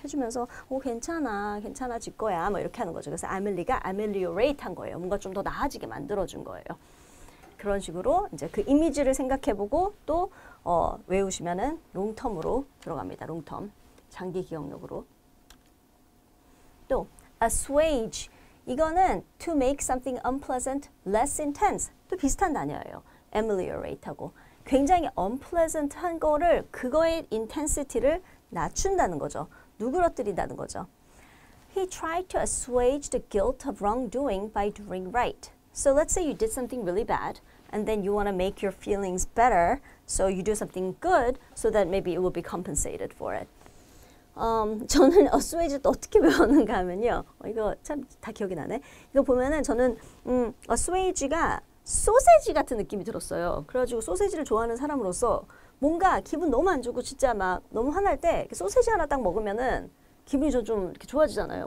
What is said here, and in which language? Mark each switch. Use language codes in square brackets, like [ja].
[ko] 해주면서 괜찮아질 거야. 뭐 이렇게 하는 거죠. 그래서 아멜리가 ameliorate 한 거예요. 뭔가 좀 더 나아지게 만들어준 거예요. 그런 식으로 이제 그 이미지를 생각해보고 또 외우시면은 롱텀으로 들어갑니다. 롱텀. 장기 기억력으로. 또 assuage 이거는 [en] to make something unpleasant less intense [ko] 또 비슷한 단어예요. ameliorate하고 굉장히 unpleasant한 거를 그거의 intensity를 낮춘다는 거죠. 누그러뜨린다는 거죠. [en] He tried to assuage the guilt of wrongdoing by doing right. So let's say you did something really bad and then you want to make your feelings better. So you do something good so that maybe it will be compensated for it. [ko] 저는 assuage 또 어떻게 배웠는가 하면요. 이거 참 다 기억이 나네. 이거 보면은 저는 assuage가 소세지 같은 느낌이 들었어요. 그래가지고 소세지를 좋아하는 사람으로서 뭔가 기분 너무 안 좋고 진짜 막 너무 화날 때 소세지 하나 딱 먹으면은 기분이 좀 이렇게 좋아지잖아요.